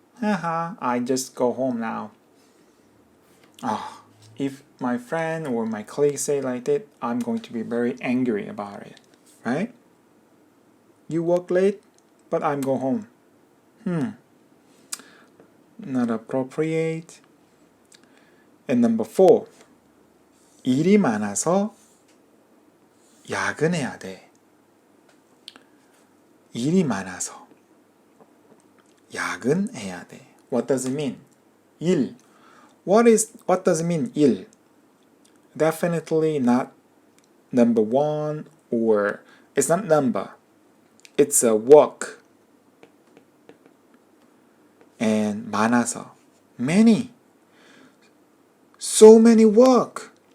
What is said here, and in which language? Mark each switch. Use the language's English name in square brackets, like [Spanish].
[English] Haha, I just go home now. If my friend or my colleague say like that, I'm going to be very angry about it, right? You work late, but I'm go home. Not appropriate. And number 4, [Korean] 일이 많아서 야근해야 돼. 일이 많아서 야근해야 돼. [English] What does it mean? 일. What does it mean, 일? Definitely not number 1 or it's not number. It's a work. And 많아서. Many. So many work.